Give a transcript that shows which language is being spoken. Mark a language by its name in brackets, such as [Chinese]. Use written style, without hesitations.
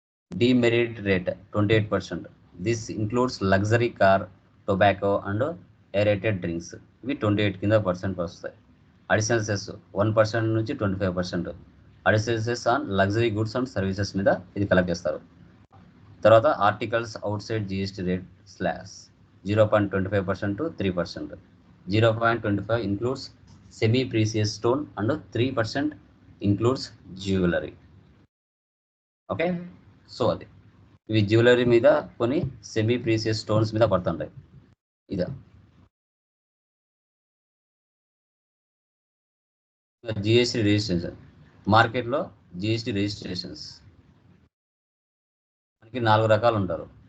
[English] Demerit rate 28%. This includes luxury car, tobacco and aerated drinks, [Telugu] ఇవి 28 కింద percent వస్తాయి. [English] Additional cess 1% నుంచి 25%. Additional cess on luxury goods and services [Telugu] మీద ఇది collect చేస్తారు. [English] తర్వాత articles outside GST rate slash 0.25% to 3%. 0.25 includes semi precious stone and 3% includes jewellery, okay. [Telugu] So అది ఇవి జ్యువెలరీ మీద కొన్ని సెమీ ప్రీసియస్ స్టోన్స్ మీద పడుతుంటాయి. ఇదా జిఎస్టీ రిజిస్ట్రేషన్. మార్కెట్లో జిఎస్టీ రిజిస్ట్రేషన్స్ మనకి 4 రకాలు ఉంటారు.